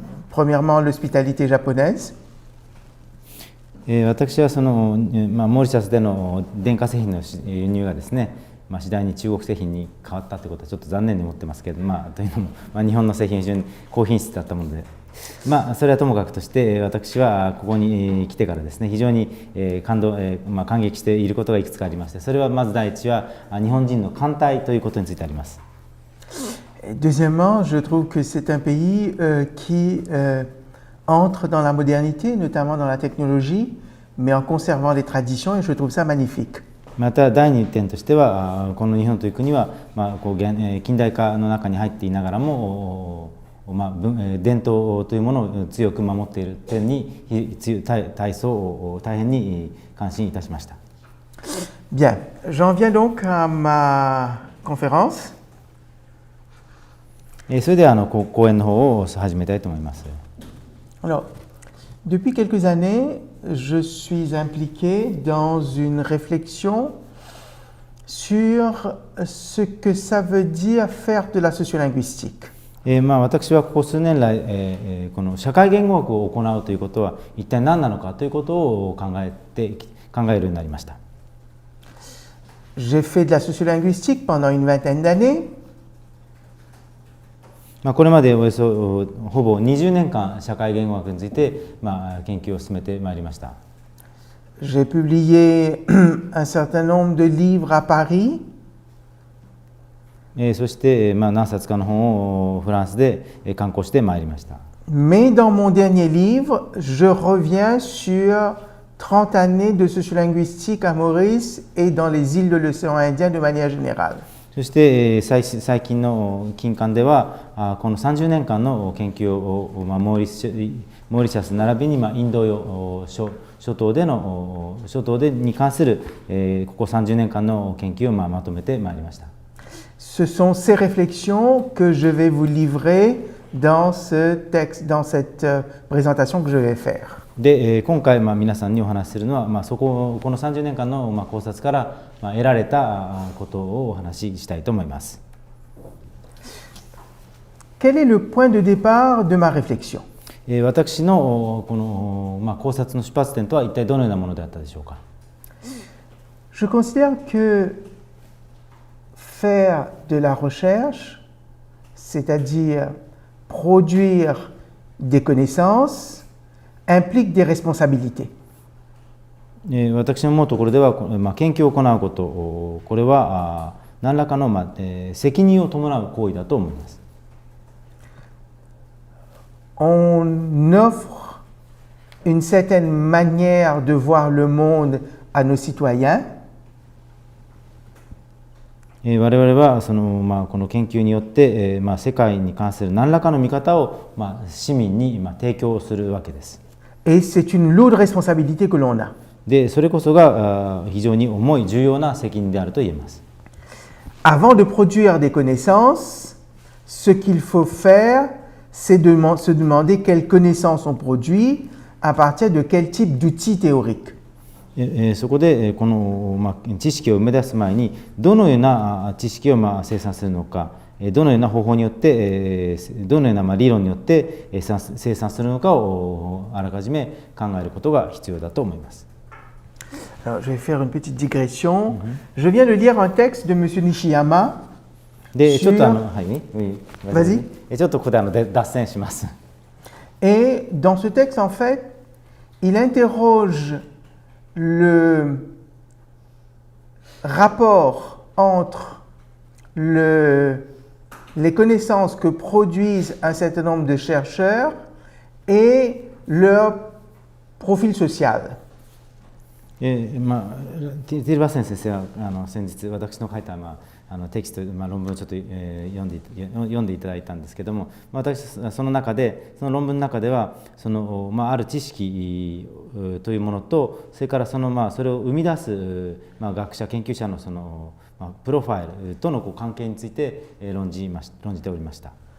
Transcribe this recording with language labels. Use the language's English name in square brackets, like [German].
[French] Premièrement, l'hospitalité japonaise. [Japanese] 私はモーリシャスでの電化製品の輸入がですね、次第に中国製品に変わったということはちょっと残念に思ってますけど、というのも、日本の製品は非常に高品質だったもので、それはともかくとして私はここに来てからですね、非常に感激していることがいくつかありまして、それはまず第一は日本人の艦隊ということについてあります。 [French] Deuxièmement, je trouve que c'est un pays qui entre dans la modernité, notamment dans la technologie, mais en conservant les traditions, et je trouve ça magnifique. [Japanese] また第二点としては、この日本という国は近代化の中に入っていながらも伝統というものを強く守っている点に大変に感心いたしました。 [French] Bien, j'en viens donc à ma conférence. [Japanese] それでは講演の方を始めたいと思います。 [French] Alors, depuis quelques années, je suis impliqué dans une réflexion sur ce que ça veut dire faire de la sociolinguistique. [Japanese] 私はここ数年来、この社会言語学を行うということは一体何なのかということを考えるようになりました。 [French] J'ai fait de la sociolinguistique pendant une vingtaine d'années. [Japanese] これまでおよそほぼ20年間社会言語学について研究を進めてまいりました。 [French] J'ai publié un certain nombre de livres à Paris. [Japanese] そして何冊かの本をフランスで刊行してまいりました。 [French] Mais dans mon dernier livre, je reviens sur 30 années de sociolinguistique à Maurice et dans les îles de l'océan Indien de manière générale. [Japanese] そして、最近の近間ではこの30年間の研究を、モーリシャス並びに、インド洋諸島でに関する、ここ30年間の研究を、まとめてまいりました。 [French] Ce sont ces réflexions que je vais vous livrer dans ce texte, dans cette présentation que je vais faire. [Japanese] で、今回、皆さんにお話しするのは、この30年間の、考察から、得られたことをお話ししたいと思います。 [French] Quel est le point de départ de ma réflexion? [Japanese] 私のこの、考察の出発点とは一体どのようなものであったでしょうか。 [French] Je considère que faire de la recherche, c'est-à-dire produire des connaissances, implique des responsabilités. [Japanese] 私の思うところでは、研究を行うこと、これは何らかの、責任を伴う行為だと思います。 [French] On offre une certaine manière de voir le monde à nos citoyens. [Japanese] 我々はこの研究によって、世界に関する何らかの見方を、市民に、提供するわけです。 [French] Et c'est une lourde responsabilité que l'on a. [Japanese] で、それこそが非常に重い重要な責任であると言えます。 [French] Avant de produire des connaissances, ce qu'il faut faire, c'est de se demander quelles connaissances on produit à partir de quel type d'outils théoriques. [Japanese] そこでこの知識を生み出す前にどのような知識を生産するのか、どのような方法によってどのような理論によって生産するのかをあらかじめ考えることが必要だと思います。 [French] Alors, je vais faire une petite digression. Je viens de lire un texte de M. Nishiyama. [Japanese] で、ちょっと [French] Vas-y. [Japanese] ちょっとここで脱線します。 [French] Et dans ce texte, en fait, il interroge le rapport entre les connaissances que produisent un certain nombre de chercheurs et leur profil social. [Japanese] ティルバッセン先生は先日私の書いたテキスト、論文をちょっと読んでいただいたんですけども、私その論文の中ではある知識というものと、それからそれを生み出す、学者研究者のプロファイルとの関係について論じておりました。